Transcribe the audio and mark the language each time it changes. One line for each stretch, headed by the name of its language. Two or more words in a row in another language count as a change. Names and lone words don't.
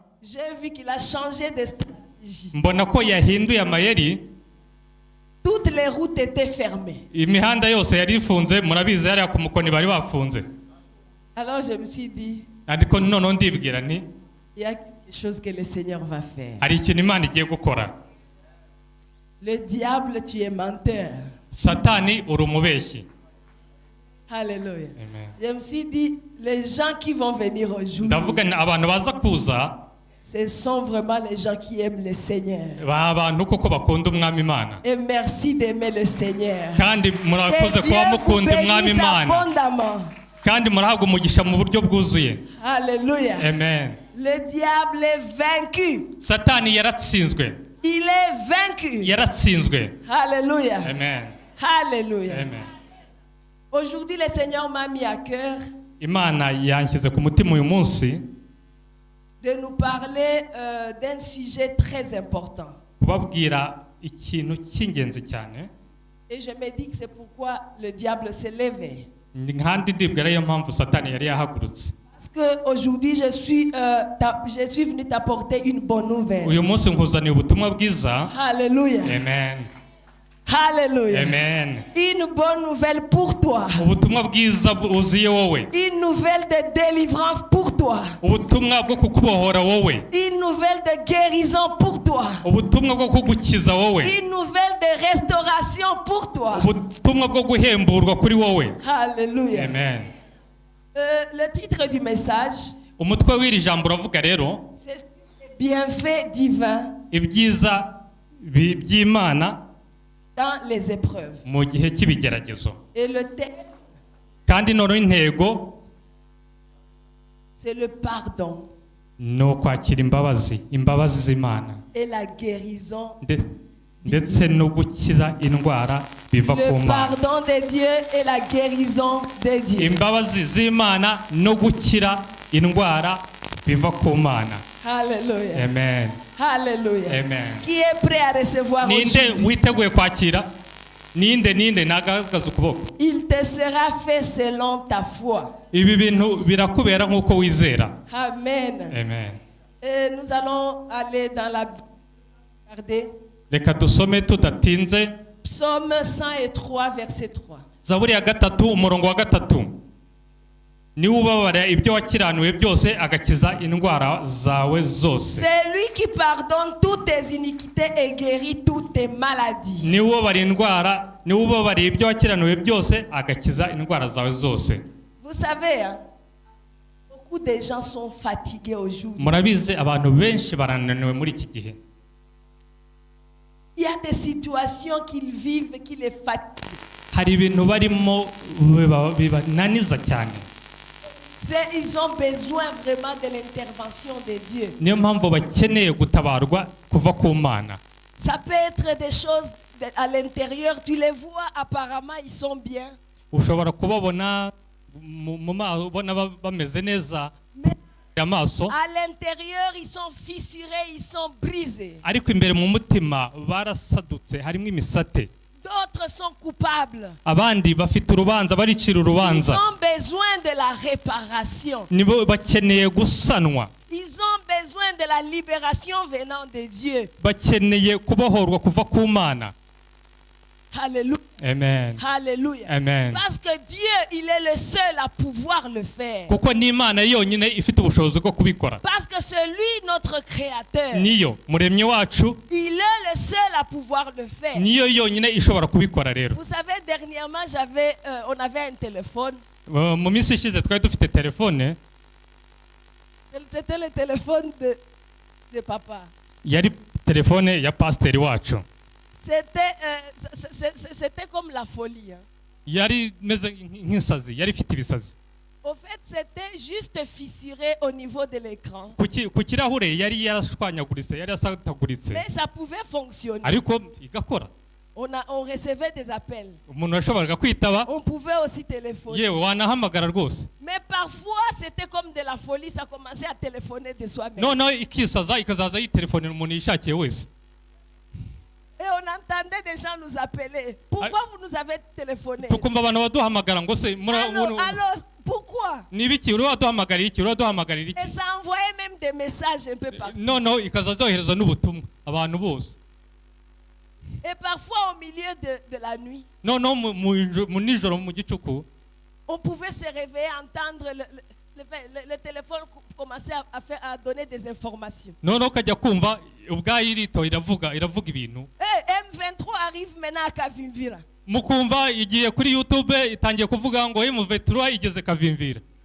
French: J'ai vu qu'il a changé de stratégie.
Kinyarwanda: mbona ko yahinduye amayeri.
French: Toutes les routes étaient fermées.
Kinyarwanda: Imihanda yose yari ifunze, murabizi yari ku mukoni bari bafunze.
French: Alors je me suis dit,
Kinyarwanda: Ariko noneho ndibwira nti
French: il y a quelque chose que le Seigneur va faire.
Kinyarwanda: hari ikintu Imana igiye gukora.
French: Le diable, tu es menteur.
Kinyarwanda: Satani uri umubeshyi.
French: Alléluia.
Kinyarwanda: Amen.
French: Je me suis dit, les gens qui vont venir aujourd'hui,
Kinyarwanda: Ndavuga ni abantu baza kuza
French: ce sont vraiment les gens qui aiment le Seigneur.
Kinyarwanda: ba abantu koko bakunda umwami Imana.
French: Et merci d'aimer le Seigneur.
Kinyarwanda: Kandi murakoze
French: Que Dieu
Kinyarwanda: kuba
French: vous
Kinyarwanda: mukunda umwami
French: bénisse
Kinyarwanda: Imana.
French: abondamment.
Kinyarwanda: Kandi murahabwa umugisha mu buryo bwuzuye.
French: Alléluia.
Kinyarwanda: Amen.
French: Le diable est vaincu.
Kinyarwanda: Satani yaratsinzwe.
French: Il est vaincu.
Kinyarwanda: Yaratsinzwe.
French: Alléluia.
Kinyarwanda: Amen.
French: Alléluia.
Kinyarwanda: Amen.
French: Aujourd'hui, le Seigneur m'a mis à cœur
Kinyarwanda: Imana yanshyize ku mutima uyu munsi
French: de nous parler d'un sujet très important.
Kinyarwanda: kubabwira ikintu cy'ingenzi cyane.
French: Et je me dis que c'est pourquoi le diable s'est levé.
Kinyarwanda: Kandi ndibwira yo mpamvu Satani yari yahagurutse.
French: Parce qu'aujourd'hui, je suis venu t'apporter une bonne nouvelle.
Kinyarwanda: Uyu munsi nkuzaniye ubutumwa bwiza.
French: Alléluia.
Kinyarwanda: Amen.
French: Alléluia.
Kinyarwanda: Amen.
French: Une bonne nouvelle pour toi.
Kinyarwanda: Ubutumwa bwiza buzuye wowe.
French: Une nouvelle de délivrance pour toi.
Kinyarwanda: Ubutumwa bwo kukubohora wowe.
French: Une nouvelle de guérison pour toi.
Kinyarwanda: Ubutumwa bwo kugukiza wowe.
French: Une nouvelle de restauration pour toi.
Kinyarwanda: Ubutumwa bwo guhemburwa kuri wowe.
French: Alléluia.
Kinyarwanda: Amen.
French: Le titre du message,
Kinyarwanda: Umutwe w'iri jambo uravuga rero
French: c'est bienfaits divins
Kinyarwanda: ibyiza by'Imana
French: dans les épreuves.
Kinyarwanda: mu gihe cy'ibigeragezo.
French: Et le thème,
Kinyarwanda: Kandi noneho intego
French: c'est le pardon
Kinyarwanda: ni ukwakira imbabazi z'Imana
French: et la guérison.
Kinyarwanda: ndetse no gukiza indwara biva ku
French: Le
Kinyarwanda: Mana.
French: pardon de Dieu et la guérison de Dieu.
Kinyarwanda: Imbabazi z'Imana no gukira indwara biva ku Mana.
French: Alléluia.
Kinyarwanda: Amen.
French: Alléluia.
Kinyarwanda: Amen.
French: Qui est prêt à recevoir
Kinyarwanda: Ninde
French: aujourd'hui?
Kinyarwanda: witeguye kwakira? Ninde nagaragaza ukuboko.
French: Il te sera fait selon ta foi.
Kinyarwanda: Ibi bintu birakubera nk'uko wizera. Amen. Amen.
French: Et nous allons aller dans la Bible. Regardez.
Kinyarwanda: Reka dusome tudatinze
French: Psaume 103, verset 3.
Kinyarwanda: Zaburi ya gatatu umurongo wa gatatu. Niwe ubabara ibyo wakiranuye byose agakiza indwara zawe zose.
French: C'est lui qui pardonne toutes tes iniquités et guérit toutes tes maladies.
Kinyarwanda: Niwe ubabara ibyo wakiranuye byose agakiza indwara zawe zose.
French: Vous savez, hein, beaucoup de gens sont fatigués aujourd'hui.
Kinyarwanda: Murabize abantu benshi barananiwe muri iki gihe.
French: Il y a des situations qu'ils vivent qui les fatiguent.
Kinyarwanda: Hari ibintu barimo bibananiza cyane.
French: Ils ont besoin vraiment de l'intervention de Dieu.
Kinyarwanda: Niyo mpamvu bakeneye gutabarwa kuva ku Mana.
French: Ça peut être des choses à l'intérieur, tu les vois, apparemment ils sont bien.
Kinyarwanda: Ushobora kubabona ubona bameze neza amaso.
French: À l'intérieur, ils sont fissurés, ils sont brisés.
Kinyarwanda: Ariko imbere mu mutima barasadutse harimo imisate.
French: D'autres sont coupables.
Kinyarwanda: Abandi bafite urubanza baricira
French: Ils
Kinyarwanda: urubanza.
French: ont besoin de la réparation.
Kinyarwanda: Nibo bakeneye gusanwa.
French: Ils ont besoin de la libération venant de Dieu.
Kinyarwanda: Bakeneye kubohorwa kuva ku Mana.
French: Alléluia.
Kinyarwanda: Amen.
French: Alléluia.
Kinyarwanda: Amen.
French: Parce que Dieu, il est le seul à pouvoir le faire.
Kinyarwanda: Kuko ni Imana yonyine ifite ubushobozi bwo kubikora.
French: Parce que celui, notre créateur,
Kinyarwanda: Niyo muremyi wacu,
French: il est le seul à pouvoir le faire.
Kinyarwanda: niyo yonyine ishobora kubikora rero.
French: Vous savez, dernièrement, on avait un téléphone.
Kinyarwanda: Mu minsi ishize twari dufite telefone.
French: C'était le téléphone de papa.
Kinyarwanda: Yari telefone ya pasiteri wacu.
French: C'était comme la folie. Hein.
Kinyarwanda: Yari meze nk'insazi, yari ifite ibisazi.
French: Au fait, c'était juste fissuré au niveau de l'écran.
Kinyarwanda: Ku kirahure yari yarashwanyaguritse, yari yasataguritse.
French: Mais ça pouvait fonctionner.
Kinyarwanda: Ariko igakora.
French: On recevait des appels.
Kinyarwanda: Umuntu yashoboraga kwitaba.
French: On pouvait aussi téléphoner.
Kinyarwanda: Yewe wanahamagara rwose.
French: Mais parfois, c'était comme de la folie, ça commençait à téléphoner de soi-même.
Kinyarwanda: No ikisaza ikazaza yitelefonera umuntu yishakiye wese.
French: Et on entendait des gens nous appeler. Pourquoi vous nous avez téléphoné?
Kinyarwanda: Tukumva abantu baduhamagara ngo se
French: Allô, Pourquoi?
Kinyarwanda: ni ibiki uri waduhamagarira iki uri waduhamagarira iki
French: Et ça envoyait même des messages un peu partout.
Kinyarwanda: noneho ikaza zohereza n'ubutumwa abantu bose
French: Et parfois au milieu de la nuit,
Kinyarwanda: noneho mu nijoro mu gicuku
French: on pouvait se réveiller, entendre le téléphone commencer à donner des informations.
Kinyarwanda: noneho ukajya kumva ubwayo irito iravuga ibintu
French: M23 arrive maintenant à Kavimvira.
Kinyarwanda: mukumva igiye kuri YouTube itangiye kuvuga ngo M23 igeze Kavimvira